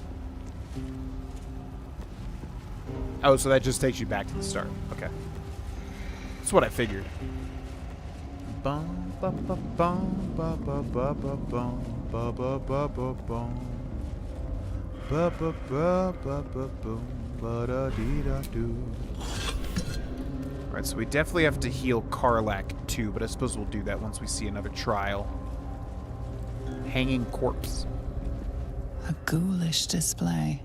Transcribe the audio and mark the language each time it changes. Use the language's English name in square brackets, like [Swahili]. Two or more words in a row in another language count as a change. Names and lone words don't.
[English] Oh, so that just takes you back to the start. Okay. That's what I figured. Bum, ba, ba, bum, ba, ba, ba, ba, bum, ba, ba, ba, ba, bum. Ba, ba, ba, ba, ba, boom, ba, da, dee, da, do. Alright, so we definitely have to heal Karlak too, but I suppose we'll do that once we see another trial. Hanging corpse. A ghoulish display.